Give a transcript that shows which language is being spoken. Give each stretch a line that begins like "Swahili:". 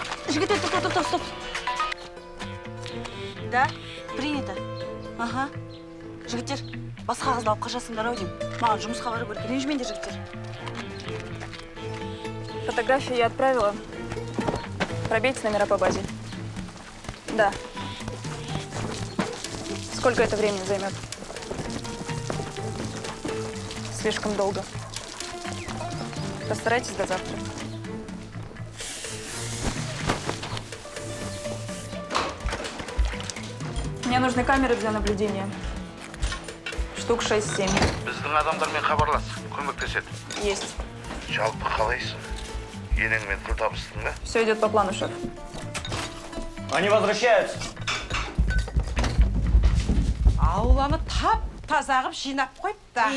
Kazakh: Жігіттер, тоқта, стоп.
Russian: Да, принято. Ага.
Kazakh: Жігіттер, басқа қызды алып қашасыңдар ау деймін. Маған жұмысқа бару керек. Ренжімеңдер, жігіттер.
Russian: Фотографии я отправила. Пробейте номера по базе. Да. Сколько это времени займет? Слишком долго. Постарайтесь до завтра. Мне нужны камеры для наблюдения. Штук 6-7.
Kazakh: Біздің адамдармен хабарлас, көмектеседі.
Russian: Есть.
Kazakh: Жалпы қалайсың? Енеңмен тіл табыстың ба?
Russian: Все идет по плану, шеф. Они возвращаются.
Kazakh: Ауланы тап-таза қып жинап қойыпты.